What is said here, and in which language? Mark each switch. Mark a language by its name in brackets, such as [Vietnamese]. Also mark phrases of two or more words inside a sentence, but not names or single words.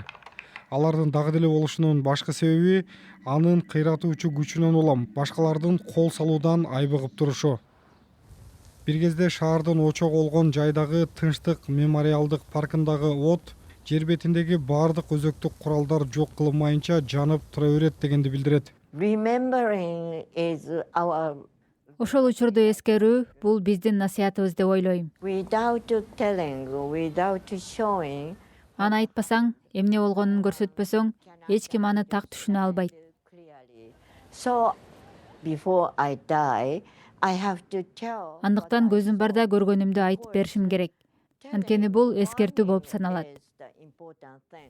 [Kyrgyz] Алардын дагы деле болушунун башкы себеби анын кыйратуучу күчүнөн улам башкалардын кол салуудан айбыгып турушу. Бир кезде шаардын очогу болгон жайдагы Тынчтык мемориалдык паркындагы от жер бетиндеги баардык өзөктүк куралдар жок кылынмайынча жанып тура берет дегенди билдирет. [English] Remembering is our [Kyrgyz] Ошол учурду эскерүү бул биздин насаятыбыз деп ойлойм. [English] without telling, without showing. [Kyrgyz] Аны айтпасаң, эмне болгонун көрсөтпөсөң, эч ким аны так түшүнө албайт. [English] Clearly. So before I die, I have to tell. [Kyrgyz] Андыктан көзүм барда көргөнүмдү айтып беришим керек. Анткени бул эскертүү болуп саналат. [English] Is the important thing.